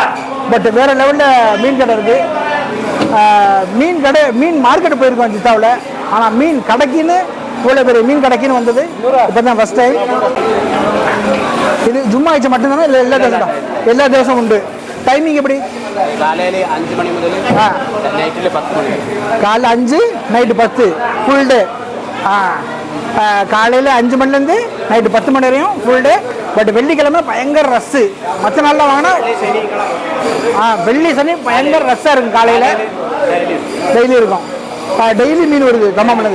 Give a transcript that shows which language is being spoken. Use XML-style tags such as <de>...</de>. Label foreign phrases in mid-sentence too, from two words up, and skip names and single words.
<ta>பட் வேறு லெவலில் மீன் கடை இருக்குது. மீன் மார்க்கெட்டு போயிருக்கோம் ஜித்தாவில். ஆனால் மீன் கடைக்குன்னு இவ்வளோ பெரிய மீன் கடைக்குன்னு வந்தது இப்போ தான்</ta> <en>first time.</en> <ta>இது ஜும்மா ஆயிடுச்சு மட்டும்தானே இல்லை எல்லா ദിവസവും உண்டு? டைமிங் எப்படி?</ta> <ml>കാലയിൽ 5 മണി മുതൽ നൈറ്റിൽ 10 മണി വരെ.</ml> <ta>காலைல 5 நைட்டு 10</ta> <en>full day.</en> <ta>காலையில் 5 மணிலேருந்து நைட்டு 10 மணி வரையும்</ta> <en>full day.</en> <ta>பட் வெள்ளிக்கிழமை பயங்கர ரஸ்ஸு. மற்ற நாளில் வாங்கினா வெள்ளி சனி பயங்கர ரஷ்ஷாக இருக்கும். காலையில் டெய்லி இருக்கும். டெய்லி மீன் வருது தம்மாம்லேருந்து.</ta>